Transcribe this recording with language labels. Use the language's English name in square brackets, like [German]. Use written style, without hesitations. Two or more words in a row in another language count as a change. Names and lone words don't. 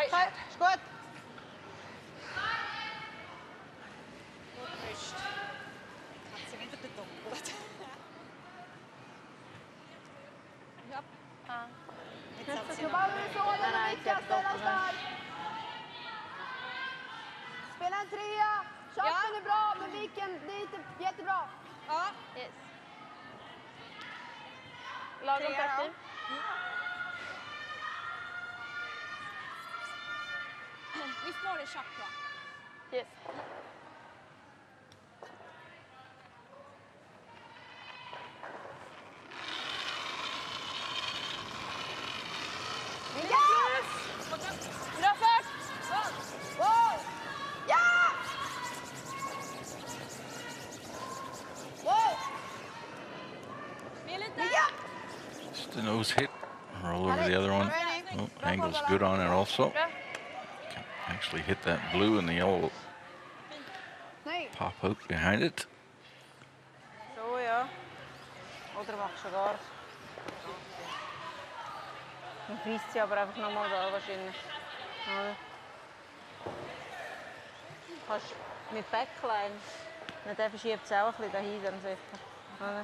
[German] Okay, ist gut. Gut, hat sie wieder gedoppelt. Ja. Jetzt hat sie noch. Nein, sie hat doppelt. [Swedish] Spela en 3. Shotten är bra, men viken dit är jättebra. Ja. Yes. Lagom Trea, ja. taktik. Vi får det tjocka. Yes. Bra fart! Wow! Ja! Wow! [English] Just a nose hit. Roll over the other one. Oh, angle's good on it also. Bra. Can actually hit that blue and the yellow will [Swedish] Nej. [English] pop out behind it. So, [German] ja. Oder machst du gar. Dann frisst sie aber einfach nochmal da wahrscheinlich. Oder? Kannst mit Backline. Der verschiebt es auch ein bisschen dahinter sicher. Oder?